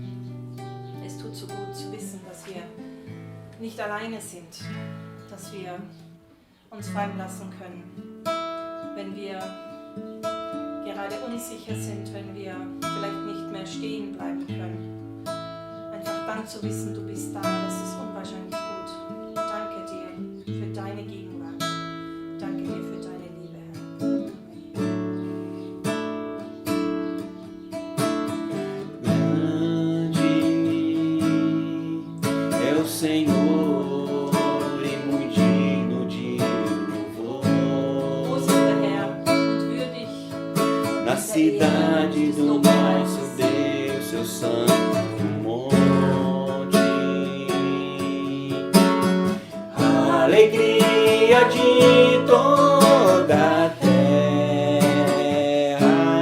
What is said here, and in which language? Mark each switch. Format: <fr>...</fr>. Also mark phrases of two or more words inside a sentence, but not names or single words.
<de>Es tut so gut zu wissen, dass wir nicht alleine sind, dass wir uns fallen lassen können, wenn wir gerade unsicher sind, wenn wir vielleicht nicht mehr stehen bleiben können. Einfach dann zu wissen, du bist da, das ist unwahrscheinlich gut. Danke dir für deine Gegenwart. Danke dir für deine Liebe, Herr.</de> <pt>Grande é o Senhor e muito digno de louvor.</pt> <de>Groß ist der Herr und würdig</de> <pt>Na cidade do nosso Deus, seu santo monte. A alegria de toda a terra.</pt>